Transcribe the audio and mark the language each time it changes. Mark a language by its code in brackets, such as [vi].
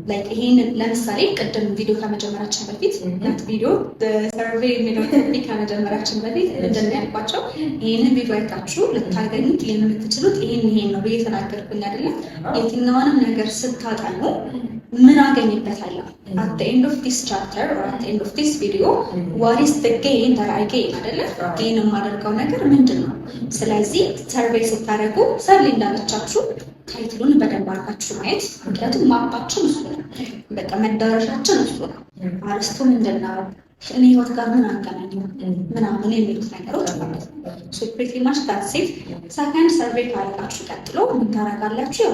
[am] ይሄንን ለምሳሌ ቅድም ቪዲዮ ከመጀመራችን በፊት ቪዲዮ ሰርቬይ የሚለው ቶፒክ ከመጀመራችን በፊት እንደሚያልቋቸው ይህንን ቪዲዮ አይታችሁ ልታገኙት የምትችሉት ይሄን ነው ብዬ ተናገርኩኝ አይደለም? የትኛውንም ነገር ስታጠኑ ምን አገኝበታለሁ? [en] at the end of this chapter or at the end of this video what is the gain that I gain [am] አይደለ? gain የማደርገው ነገር ምንድን ነው? ስለዚህ ሰርቬይ ስታደርጉ ሰብሊ እንዳለቻችሁ ታይትሉን በደንብ አድርጋችሁ ማየት። ምክንያቱም ማፓችን እሱ ነው፣ በቃ መዳረሻችን እሱ ነው። አርስቱ ምንድን ነው? እኔ ህይወት ጋር ምን አገናኘው ምናምን የሚሉት ነገሮች ማለት ነው። ሶ ፕሪቲ ማች ዳትስ ኢት። ሰከንድ ሰርቬይ ካደረጋችሁ ቀጥሎ ምን ታደርጋላችሁ?